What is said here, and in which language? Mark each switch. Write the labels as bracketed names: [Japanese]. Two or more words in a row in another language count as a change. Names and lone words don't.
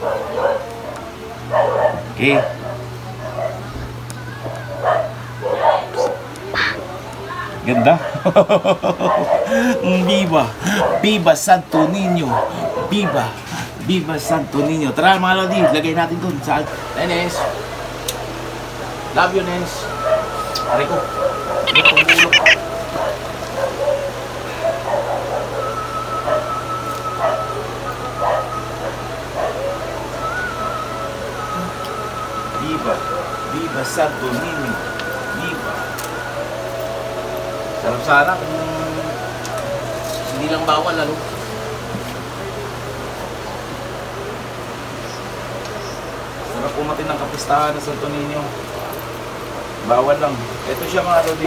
[Filipino] Okay. Ganda. [Spanish] Viva. Viva Santo Niño. Viva. Viva Santo Niño. [Filipino] Tara mga lodi, lagay natin dun sa Nenes. [English] Love you, [Filipino] Nens. Aray ko. [Spanish] Viva. Viva Santo Niño. Viva. [Filipino] Sarap sana kung hindi lang bawal, ano? Sarap umatin ng kapistahan ng Santo Niño. Bawal lang. Ito siya mga lodi.